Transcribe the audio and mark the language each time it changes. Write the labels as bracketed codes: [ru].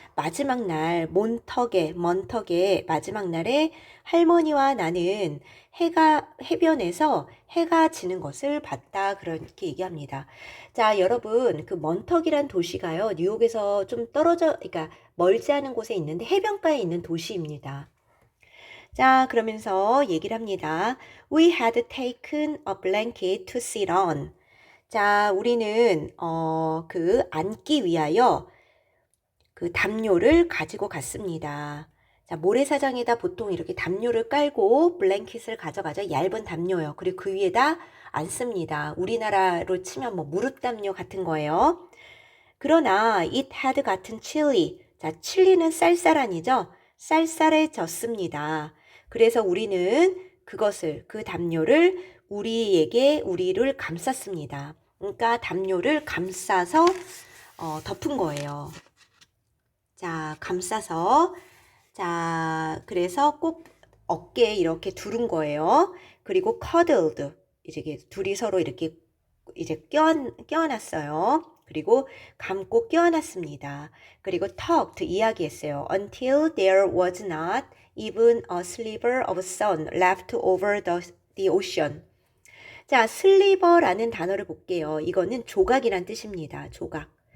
[ko] 마지막 날 먼턱의 마지막 날에 할머니와 나는 해변에서 해가 지는 것을 봤다. 그렇게 얘기합니다. 자, 여러분, 그 먼턱이란 도시가요, 뉴욕에서 좀 그러니까 멀지 않은 곳에 있는데 해변가에 있는 도시입니다. 자, 그러면서 얘기를 합니다. [en] We had taken a blanket to sit on. [ko] 자, 우리는 그 앉기 위하여 그 담요를 가지고 갔습니다. 자, 모래사장에다 보통 이렇게 담요를 깔고 블랭킷을 가져가죠. 얇은 담요요. 그리고 그 위에다 앉습니다. 우리나라로 치면 뭐 무릎 담요 같은 거예요. 그러나 [en] it had [ko] 같은 칠리. 자, 칠리는 쌀쌀한이죠. 쌀쌀해졌습니다. 그래서 우리는 그 담요를 우리를 감쌌습니다. 그러니까 담요를 감싸서 덮은 거예요. 자, 감싸서 자, 그래서 꼭 어깨에 이렇게 두른 거예요. 그리고 cuddled. 이제 둘이 서로 이렇게 이제 껴안았어요. 그리고 감고 껴안았습니다. 그리고 talked 이야기했어요. [en] Until there was not even a sliver of sun left over the ocean. [ko] 자, 슬리버라는 단어를 볼게요. 이거는 조각이란 뜻입니다. 조각.